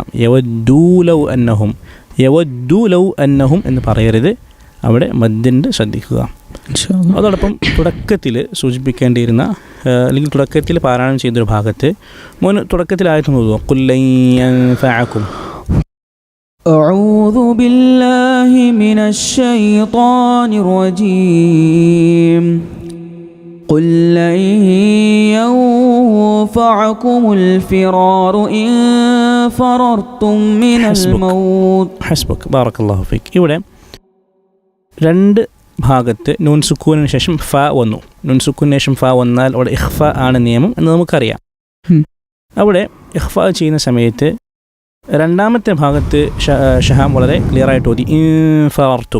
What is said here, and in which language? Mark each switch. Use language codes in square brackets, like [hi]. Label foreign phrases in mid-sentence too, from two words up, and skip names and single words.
[ar] يودوا لو أنهم [ml] എന്ന് പറയരുത്, അവിടെ മദ്ദുണ്ട്, ശ്രദ്ധിക്കുക. അതോടൊപ്പം തുടക്കത്തിൽ സൂചിപ്പിക്കേണ്ടിയിരുന്ന അല്ലെങ്കിൽ തുടക്കത്തിൽ പാരായണം ചെയ്തൊരു ഭാഗത്ത് തുടക്കത്തിലായിട്ട് നോക്കുക, [ar] قل لن ينفعكم. أعوذ بالله من الشيطان الرجيم قل لن ينفعكم الفرار إن فررتم من الموت. حسبك بارك الله فيك. [ml] ഇവിടെ രണ്ട് ഭാഗത്ത് നൂൻ സുക്കൂനിന് ശേഷം ഫ വന്നു. നൂൻ സുക്കൂനിന് ശേഷം ഫ വന്നാൽ അവിടെ ഇഖ്ഫ ആണ് നിയമം എന്ന് നമുക്കറിയാം. അവിടെ ഇഖ്ഫ ചെയ്യുന്ന സമയത്ത് രണ്ടാമത്തെ ഭാഗത്ത് ഷഹാം വളരെ ക്ലിയർ ആയിട്ട് ഓതി ഇൻഫഅർതും.